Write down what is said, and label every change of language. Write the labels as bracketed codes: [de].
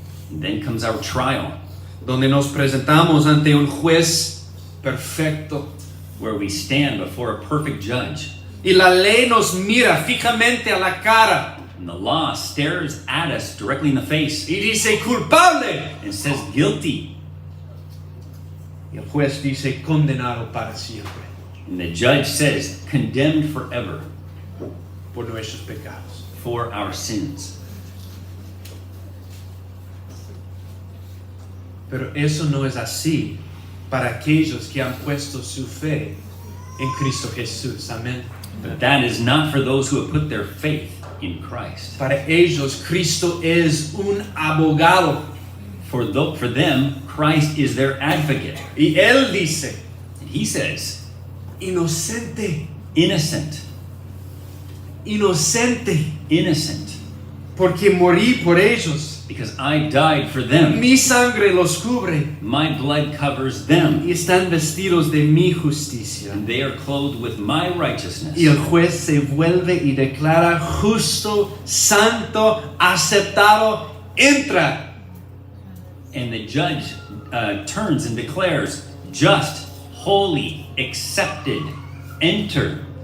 [en] And then comes our trial, [es] donde nos presentamos ante un juez perfecto, [en] where we stand before a perfect judge. [es] Y la ley nos mira fijamente a la cara [en] And the law stares at us directly in the face [es] y dice culpable. [en] and says guilty. [es] Y el juez dice condenado para siempre [en] And the judge says condemned forever [es] por nuestros pecados. [en] for our sins. [es] Pero eso no es así para aquellos que han puesto su fe en Cristo Jesús. Amén. [en] But that is not for those who have put their faith in Christ. [es] Para ellos, Cristo es un abogado. [en] For them, Christ is their advocate. [es] Y Él dice, [en] And he says, [es] inocente, [en] innocent, [es] inocente, [en] innocent, [es] porque morí por ellos. [en] because I died for them. [es] Mi sangre los cubre [en] My blood covers them, [es] y están vestidos de mi justicia. [en] and they are clothed with my righteousness. [es] Y el juez se vuelve y declara justo, santo, aceptado, entra. [en] And the judge turns and declares, just, holy, accepted, enter.